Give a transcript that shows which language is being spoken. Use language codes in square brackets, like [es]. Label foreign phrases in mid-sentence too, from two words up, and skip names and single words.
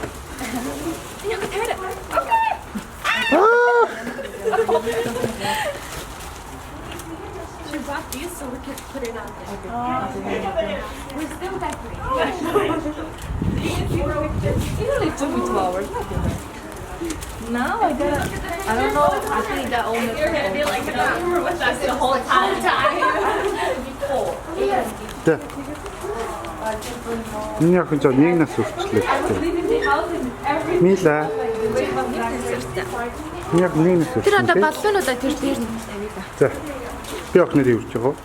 [en] She bought these so we could put it on there. We're still decorating. It only took me 2 hours. Now I don't know. I think that only. You're gonna be like with us the whole time. [mn] За. Миний охин ч нэг нас хүрчлээ. Мила. Яг нэг нас хүрчлээ. Тэр одоо баллонуудаа тэр дээр нь. За. Би охиноо юу хийж байгаа вэ?